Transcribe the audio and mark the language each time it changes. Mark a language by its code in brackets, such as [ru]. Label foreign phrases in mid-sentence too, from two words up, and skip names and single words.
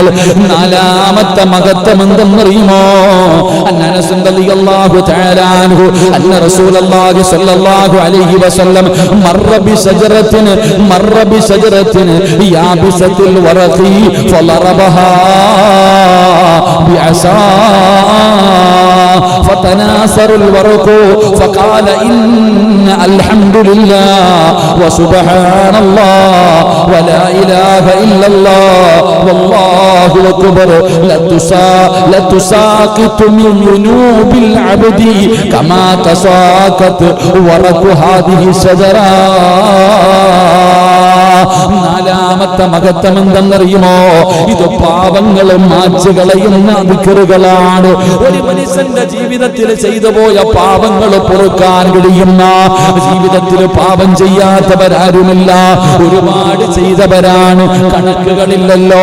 [ml] 4ാമത്തെ മഹത്വം എന്തെന്നറിയുമോ? [ar] أنس رضي الله تعالى عنه أن رسول الله صلى الله عليه وسلم مر بشجرة يابسة الورق فضربها ബിഅസാ فتناثر الورق فقال إن الحمد لله وسبحان الله ولا إله إلا الله والله أكبر لتساقط من ذنوب العبد كما تساقط ورق هذه الشجرة. [ml] 4ാമത്തെ മഹത്വം എന്തെന്നറിയുമോ? ഇത് പാപങ്ങളും മായ്ച്ചു കളയുന്ന ദിക്റുകളാണ്. ഒരു മനുഷ്യന്റെ ജീവിതത്തിൽ ചെയ്തു പോയ പാപങ്ങൾ പൊറുക്കാൻ കഴിയുന്ന, ജീവിതത്തിൽ പാപം ചെയ്യാത്തവരാരുമില്ല, ഒരുപാട് ചെയ്തവരാണ്, കണക്കുകളില്ലല്ലോ.